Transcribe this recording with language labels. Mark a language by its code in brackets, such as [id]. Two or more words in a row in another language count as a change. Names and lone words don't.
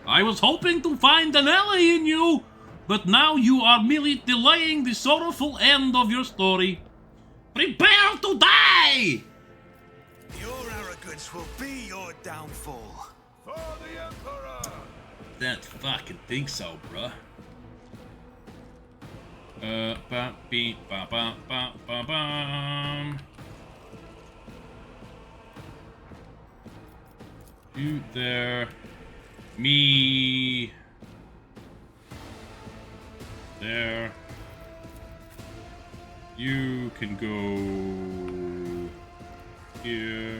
[en] I was hoping to find an ally in you, but now you are merely delaying the sorrowful end of your story. Prepare to die! Your arrogance will be your downfall. For the Emperor! That fucking think so, bruh. Ba beep ba ba ba ba bum. You there. Me. There. You can go here.